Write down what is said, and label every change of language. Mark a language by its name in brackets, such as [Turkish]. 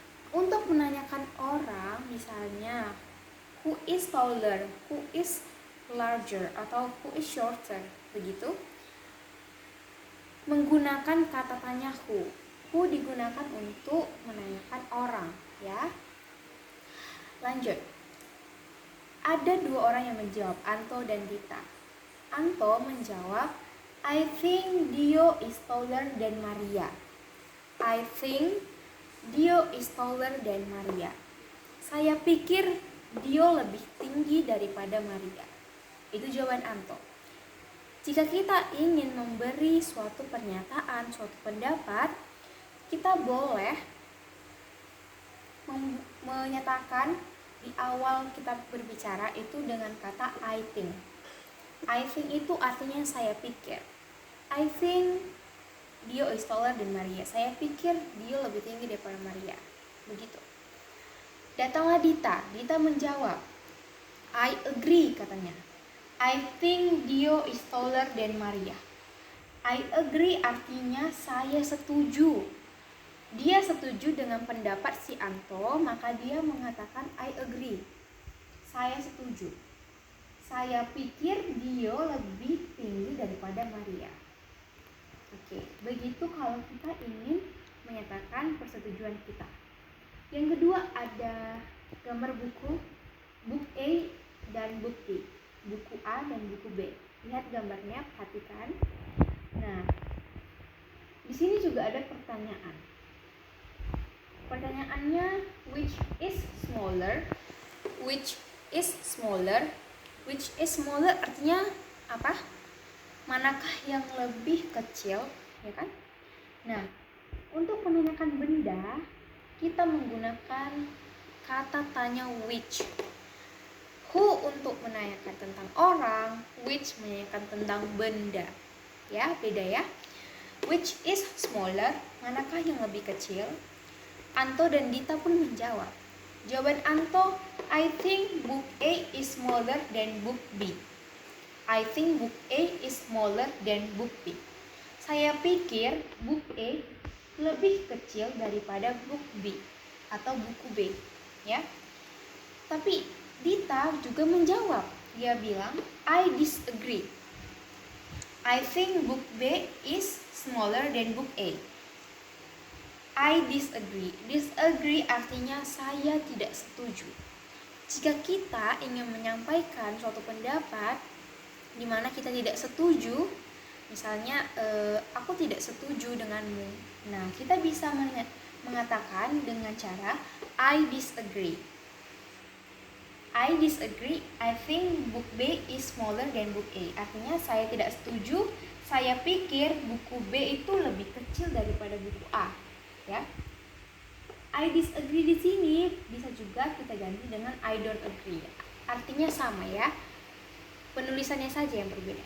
[Indonesian] Untuk menanyakan orang, misalnya, [English] who is taller, who is larger, atau who is shorter, begitu. [Indonesian] Menggunakan kata tanya who. Who digunakan untuk menanyakan orang, ya. Lanjut. Ada dua orang yang menjawab, Anto dan Dita. [English] Anto menjawab, I think Dio is taller than Maria. I think Dio is taller than Maria. [Indonesian] Saya pikir Dio lebih tinggi daripada Maria. Itu jawaban Anto. Jika kita ingin memberi suatu pernyataan, suatu pendapat, kita boleh menyatakan di awal kita berbicara itu dengan kata [English] I think. I think [Indonesian] itu artinya saya pikir. [English] I think Dio is taller than Maria. [Indonesian] Saya pikir Dio lebih tinggi daripada Maria. Begitu. Datanglah Dita. Dita menjawab, [English] I agree, [Indonesian] katanya. [English] I think Dio is taller than Maria. [Indonesian] I agree artinya saya setuju. Dia setuju dengan pendapat si Anto, maka dia mengatakan [English] I agree. [Indonesian] Saya setuju. Saya pikir Dio lebih tinggi daripada Maria. Oke, begitu kalau kita ingin menyatakan persetujuan kita. Yang kedua ada gambar buku, book A dan book B. Buku A dan buku B. Lihat gambarnya, perhatikan. Nah, di sini juga ada pertanyaan. [English] Pertanyaannya, which is smaller? Which is smaller? Which is smaller [Indonesian] artinya apa? Manakah yang lebih kecil, ya kan? Nah, untuk menanyakan benda, kita menggunakan kata tanya which. Who untuk menanyakan tentang orang, which menanyakan tentang benda. Ya, beda ya. [English] Which is smaller, [Indonesian] manakah yang lebih kecil? Anto dan Dita pun menjawab. [English] Jawaban Anto, I think book A is smaller than book B. I think book A is smaller than book B. [Indonesian] Saya pikir book A lebih kecil daripada book B atau buku B, ya. Tapi Dita juga menjawab. Dia bilang, [English] I disagree. I think book B is smaller than book A. I disagree. Disagree [Indonesian] artinya saya tidak setuju. Jika kita ingin menyampaikan suatu pendapat di mana kita tidak setuju, misalnya aku tidak setuju denganmu. Nah, kita bisa mengatakan dengan cara [English] I disagree. I disagree. I think book B is smaller than book A. [Indonesian] Artinya saya tidak setuju. Saya pikir buku B itu lebih kecil daripada buku A. Ya. [English] I disagree [Indonesian] di sini bisa juga kita ganti dengan [English] I don't agree. [Indonesian] Artinya sama ya. Penulisannya saja yang berbeda.